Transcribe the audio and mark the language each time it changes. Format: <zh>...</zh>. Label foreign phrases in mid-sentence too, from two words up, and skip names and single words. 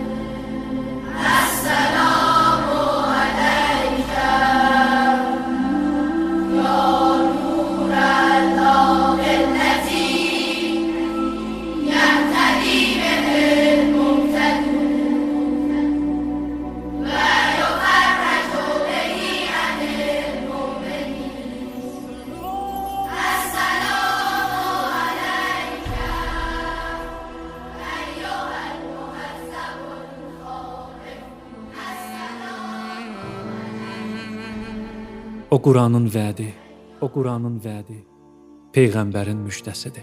<ar>السلام عليك يا نور الله الذي يهتدي به المهتدون ويفرج به عن المؤمنين. السلام عليك أيها المهذب الخائف.</ar> <az>O Quranın vədi, o Quranın vədi peyğəmbərin müjdəsidir.</az>